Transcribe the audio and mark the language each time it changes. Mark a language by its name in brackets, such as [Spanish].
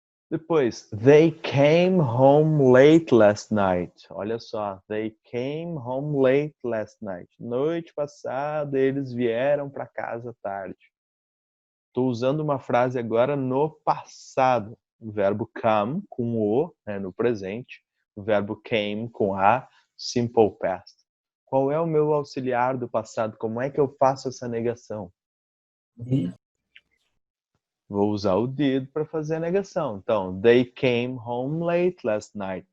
[English] Depois, they came home late last night. Olha só, they came home late last night. [Portuguese] Noite passada eles vieram para casa tarde. Estou usando uma frase agora no passado. O verbo come com o, né, no presente. O verbo came com a, simple past. Qual é o meu auxiliar do passado? Como é que eu faço essa negação? Vou usar o did para fazer a negação. [English] Então, they came home late last night.